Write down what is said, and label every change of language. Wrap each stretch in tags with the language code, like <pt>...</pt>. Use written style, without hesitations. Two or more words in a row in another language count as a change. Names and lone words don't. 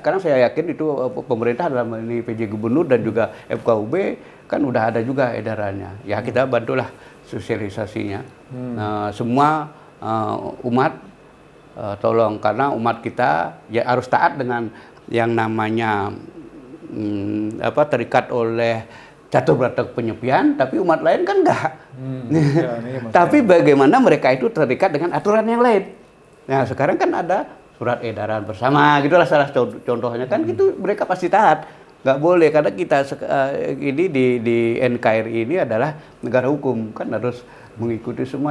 <id>Sekarang saya yakin itu pemerintah dalam ini PJ Gubernur dan juga FKUB kan udah ada juga edarannya. Ya kita bantulah sosialisasinya. Semua umat tolong, karena umat kita ya harus taat dengan yang namanya terikat oleh catur berata penyepian, tapi umat lain kan enggak. Tapi bagaimana mereka itu terikat dengan aturan yang lain. Nah sekarang kan ada surat edaran bersama, gitulah salah contohnya kan gitu, mereka pasti taat. Nggak boleh, karena kita ini di NKRI ini adalah negara hukum, kan harus mengikuti semua.</id>